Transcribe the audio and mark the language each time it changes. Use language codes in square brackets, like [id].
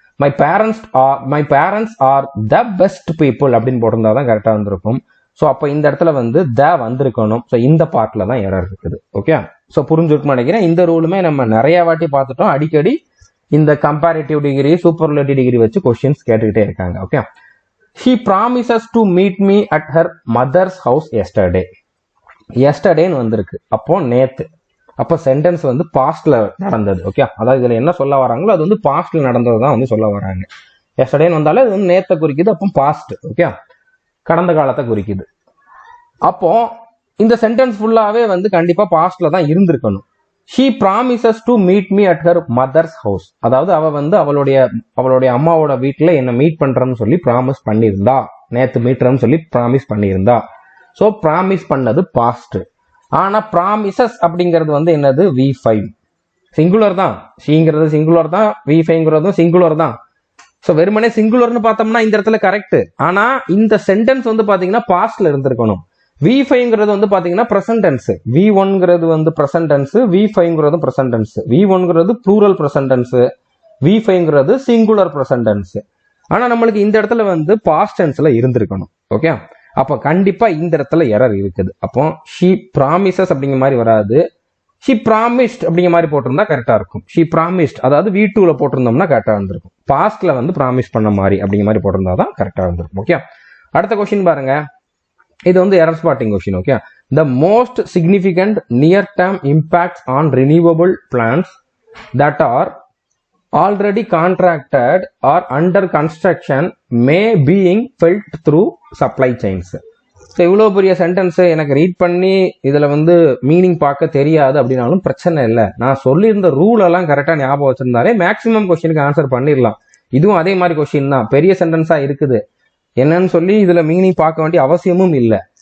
[en] my parents are the best people [ta] அப்படின்னு போட்டிருந்தா தான் கரெக்டா இருந்திருக்கும். ஸோ அப்போ இந்த இடத்துல வந்து த வந்திருக்கணும். ஸோ இந்த பார்ட்ல தான் எரர் இருக்குது. ஓகே, ஸோ புரிஞ்சுருக்குன்னு நினைக்கிறேன். இந்த ரூலுமே நம்ம நிறைய வாட்டி பார்த்துட்டோம். அடிக்கடி இந்த கம்பேரிட்டிவ் டிகிரி, சூப்பர்லேட்டிவ் டிகிரி வச்சு கொஸ்டின்ஸ் கேட்டுக்கிட்டே இருக்காங்க. Okay, [en] She promises to meet me at her mother's house yesterday. [ta] Yesterdayன்னு வந்திருக்கு, அப்போ நேத்து. அப்போ சென்டென்ஸ் வந்து பாஸ்ட்ல நடந்தது. ஓகே, அதாவது இதுல என்ன சொல்ல வராங்களோ அது வந்து பாஸ்ட்ல நடந்தது தான் வந்து சொல்ல வராங்க. எஸ்டர்டேன்னு வந்தாலே அது வந்து நேத்தை குறிக்குது, அப்போ பாஸ்ட். ஓகே, கடந்த காலத்தை குறிக்குது. அப்போ இந்த சென்டென்ஸ் ஃபுல்லாவே வந்து கண்டிப்பா பாஸ்ட்ல தான் இருந்திருக்கணும். [en] She promises to meet me at her mother's house. [ta] அதாவது அவ வந்து அவளுடைய அம்மாவோட வீட்டுல என்ன மீட் பண்றேன்னு சொல்லி ப்ராமிஸ் பண்ணியிருந்தா, நேத்து மீட்றேன்னு சொல்லி ப்ராமிஸ் பண்ணியிருந்தா. ஸோ ப்ராமிஸ் பண்ணது பாஸ்ட். ஆனா ப்ராமிசஸ் அப்படிங்கிறது வந்து என்னது, V5 சிங்குலர் தான். ஷீங்கிறது சிங்குலர் தான், V5ங்கிறதும் சிங்குலர் தான். ஸோ வெறுமனே சிங்குலர்னு பார்த்தோம்னா இந்த இடத்துல கரெக்ட். ஆனா இந்த சென்டென்ஸ் வந்து பாத்தீங்கன்னா பாஸ்ட்ல இருந்திருக்கணும். V5ங்கிறது வந்து பாத்தீங்கன்னா பிரசன்ட் டென்ஸ், V1ங்கிறது வந்து present tense, V5ங்கிறது present tense. V1ங்கிறது plural present tense, V5ங்கிறது singular present tense. ஆனா நம்மளுக்கு இந்த இடத்துல வந்து பாஸ்ட் டென்ஸ்ல இருந்திருக்கணும். ஓகே, அப்ப கண்டிப்பா இந்த இடத்துல எரர் இருக்குது. அப்போ [en] she promises [ta] அப்படிங்கிற மாதிரி வராது, [en] she promised [ta] அப்படிங்கிற மாதிரி போட்டிருந்தா கரெக்டா இருக்கும். [en] she promised [ta] அதாவது V2ல போட்டிருந்தோம்னா கரெக்டா இருந்திருக்கும். பாஸ்ட்ல வந்து ப்ராமிஸ் பண்ண மாதிரி அப்படிங்கிற மாதிரி போட்டிருந்தா தான் கரெக்டா இருந்திருக்கும். ஓகே, அடுத்த கொஸ்டின் பாருங்க. இது வந்து error spotting question. [en] Okay, the most significant near term impacts on renewable plants that are already contracted or under construction may being felt through supply chains. [ta] So இவ்வளோ பெரிய சென்டென்ஸ் எனக்கு ரீட் பண்ணி இதில் வந்து மீனிங் பார்க்க தெரியாது அப்படின்னாலும் பிரச்சனை இல்லை. நான் சொல்லியிருந்த ரூல் எல்லாம் கரெக்டாக ஞாபகம் வச்சிருந்தாலே மேக்ஸிமம் கொஸ்டினுக்கு ஆன்சர் பண்ணிடலாம். இதுவும் அதே மாதிரி கொஸ்டின் தான், பெரிய சென்டென்ஸாக இருக்குது. என்னன்னு சொல்லி இதில் மீனிங் பார்க்க வேண்டிய அவசியமும் இல்லை.